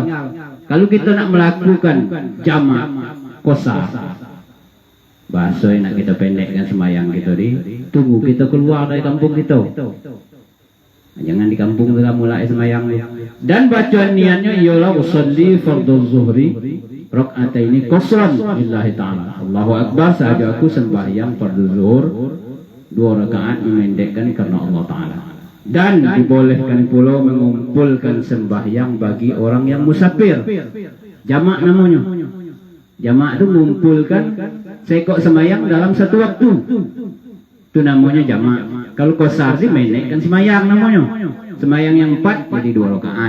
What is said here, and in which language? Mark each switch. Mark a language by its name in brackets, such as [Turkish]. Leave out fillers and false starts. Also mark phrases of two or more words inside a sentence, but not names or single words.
[Malay] Kalau kita nak melakukan jamak qasar, bahasa yang nak kita pendekkan sembahyang kita tunggu kita keluar dari kampung kita. Jangan di kampung kita mulai sembahyang. Dan bacaan niatnya ialah [Arabic] أصلي فرض الظهر ركعتين قصرا لله تعالى. الله أكبر, [Malay] sahaja aku sembahyang fardhu zuhur 2 rakaat memendekkan karena [Arabic] الله تعالى. [Malay] Dan dibolehkan pula mengumpulkan sembahyang bagi orang yang musafir. Jamak namanya. Jamak itu mengumpulkan sekok sembahyang dalam satu waktu. Itu namanya jamak. Kalau qasar sih pendekkan sembahyang namanya. Sembahyang yang 4 jadi 2 rakaat.